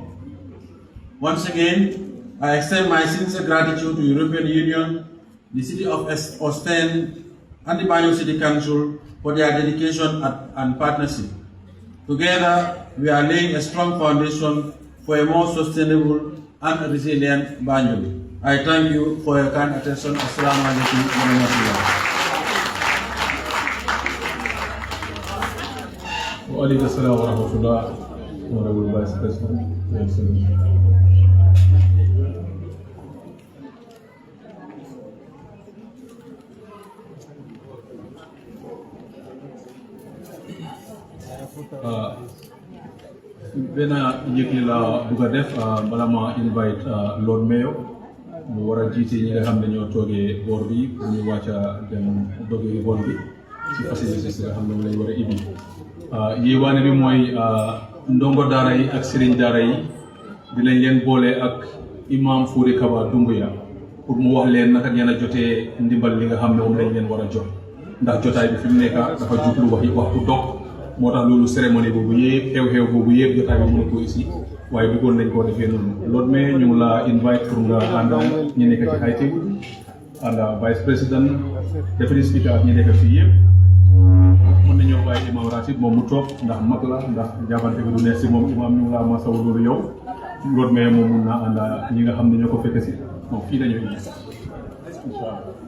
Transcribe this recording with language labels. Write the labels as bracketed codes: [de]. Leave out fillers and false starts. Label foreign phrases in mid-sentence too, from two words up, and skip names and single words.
[en] Once again, I extend my sincere gratitude to the European Union, the City of Ostend, and the Banjul City Council for their dedication and partnership. Together, we are laying a strong foundation for a more sustainable and resilient Banjul. I thank you for your kind attention. [ar] السلام عليكم ورحمة الله. وعليكم السلام ورحمة الله, [en] Honorable Vice President. [wo] benn yëgle la bugg a def bala ma invite Lord Mayor mu war a jiite ñi nga xam ne ñoo toogee boor bi pour ñu wàcc a dem dogee boor bi ci facilités yi nga xam ne mu lañ war a ibi yéewaane bi mooy ndongo daara yi ak sëriñ daara yi dinañ leen boole ak imam Fodé Kaba Doumbouya pour mu wax leen naka ngeen a jotee ndimbal li nga xam ne moom lañ leen war a jot ndax jotaay bi fi mu nekk dafa jublu waxtu dog moo tax loolu cérémonie boobu yëpp xew-xew boobu yëpp jotaay bi mënu ko ici waaye bëggoon nañ koo defee noonu Lord Mayor ñu ngi la invite pour nga ànd ñi nekk ci [en] high table [wo] ànd [fr] vice président [en] deputy speaker [wo] ak ñi nekk fii yëpp mën nañoo bàyyi imam ratib moom mu toog ndax mag la ndax jàppante bi du neex si moom imam ñu ngi laa masawu loolu yow Lord Mayor moom mun naa ànd ñi nga xam ne ñoo ko fekk si moom fii nañoo indi [ar] إن شاء الله.